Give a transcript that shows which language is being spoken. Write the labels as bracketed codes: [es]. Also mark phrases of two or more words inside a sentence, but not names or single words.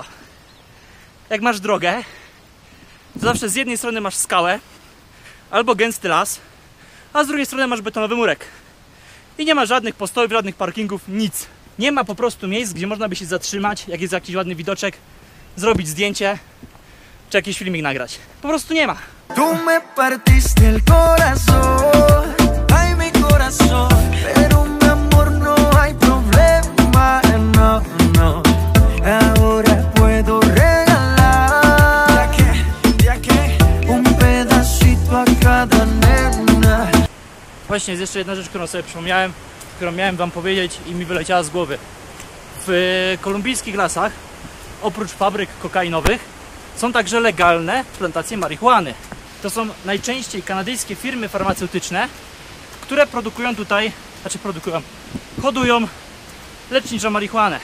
[pl] Jak masz drogę, to zawsze z jednej strony masz skałę albo gęsty las, a z drugiej strony masz betonowy murek. I nie ma żadnych postojów, żadnych parkingów, nic. Nie ma po prostu miejsc, gdzie można by się zatrzymać, jak jest jakiś ładny widoczek, zrobić zdjęcie, czy jakiś filmik nagrać. Po prostu nie ma. [es] Tu me partiste el corazón, ay mi corazón, pero mi amor no hay problema, no, no. Ahora puedo regalar, ya que un pedacito a cada nena. [pl] Właśnie jest jeszcze jedna rzecz, którą sobie przypomniałem, którą miałem wam powiedzieć i mi wyleciała z głowy. W kolumbijskich lasach, oprócz fabryk kokainowych, są także legalne plantacje marihuany. To są najczęściej kanadyjskie firmy farmaceutyczne, które produkują tutaj, hodują leczniczą marihuanę.